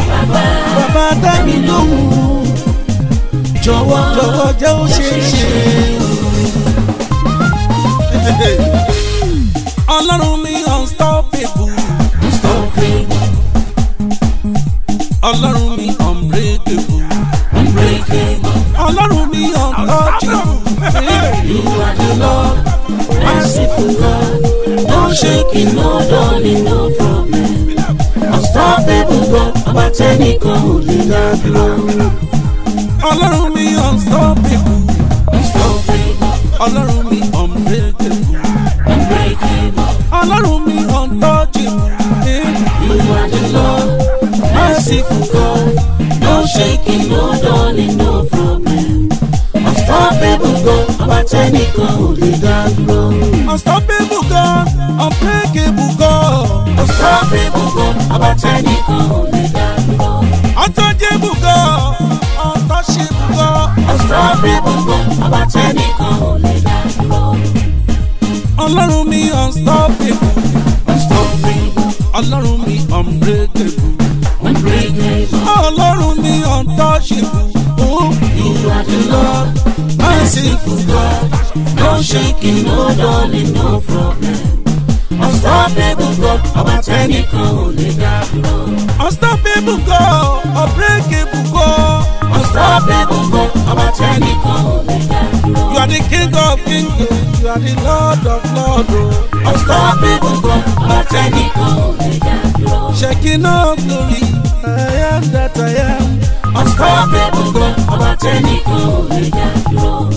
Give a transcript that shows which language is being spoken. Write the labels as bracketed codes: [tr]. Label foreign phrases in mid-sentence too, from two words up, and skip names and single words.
[yo] Bàbá, Bàbá, dá mi lóhùn. Jọ̀wọ́, Jọ̀wọ́, jẹ́ ó ṣe é ṣe. jẹ́ ó ṣe é ṣe. Ọlọ́run mi [en] unstoppable. Unstoppable. [yo] Ọlọ́run mi [en] unbreakable. Unbreakable. [yo] Ọlọ́run mi untouchable. [en] You are the Lord, merciful God. No shaking, no dulling, no problem. Unstoppable God, [yo] ọba tẹ́nìkan ò lè dá dúró. Ọlọ́run mi [en] unstoppable. Unstoppable. [yo] Ọlọ́run mi [en] unbreakable. Unbreakable. [yo] Ọlọ́run mi untouchable. [en] You are the Lord, merciful God. No shaking, no dulling, no problem. Unstoppable God, [yo] ọba tẹ́nìkan ò lè dá dúró. [en] Unstoppable God, unbreakable God. Unstoppable God, [yo] ọba tẹ́nìkan ò lè dá dúró. [en] Untouchable God, untouchable God. Unstoppable God, [yo] ọba tẹ́nìkan ò lè dá dúró. Ọlọ́run mi [en] unstoppable. Unstoppable. [yo] Ọlọ́run mi [en] unbreakable. Unbreakable. [yo] Ọlọ́run mi untouchable. Oh. [en] You are the Lord, merciful God. No shaking, no dulling, no problem. Unstoppable God, [yo] ọba tẹ́nìkan ò lè dá dúró. [en] Unstoppable God, unbreakable God. Unstoppable God, [yo] ọba tẹ́nìkan ò lè dá dúró. [en] You are the King of kings, you are the Lord of lords. Unstoppable God, [yo] ọba tẹ́nìkan ò lè dá dúró. [en] Shaking of glory, I am that I am. Unstoppable God, [yo] ọba tẹ́nìkan ò lè dá dúró.